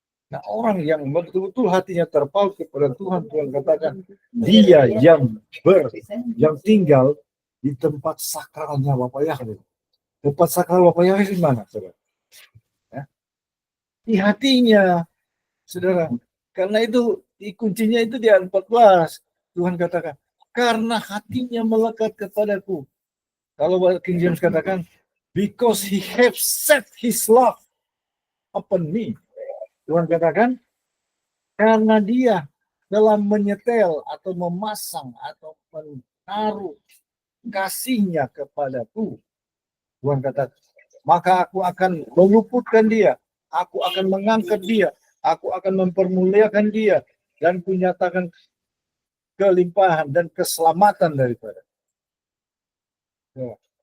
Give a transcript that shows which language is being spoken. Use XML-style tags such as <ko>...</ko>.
<id>Nah, orang yang betul-betul hatinya terpaut kepada Tuhan, Tuhan katakan, dia yang tinggal di tempat sakralnya Bapa Yahweh. Tempat sakral Bapa Yahweh di mana, saudara? Ya. Di hatinya, saudara. Karena itu, kuncinya itu di ayat 14. Tuhan katakan, karena hatinya melekat kepadaku. Kalau King James katakan,</id> <en>because he have set his love upon me.</en> <id>Tuhan katakan, karena dia dalam menyetel atau memasang atau menaruh kasihnya kepadaku, Tuhan kata, maka aku akan meluputkan dia, aku akan mengangkat dia, aku akan mempermuliakan dia, dan kunyatakan kelimpahan dan keselamatan daripada. Ya.</id>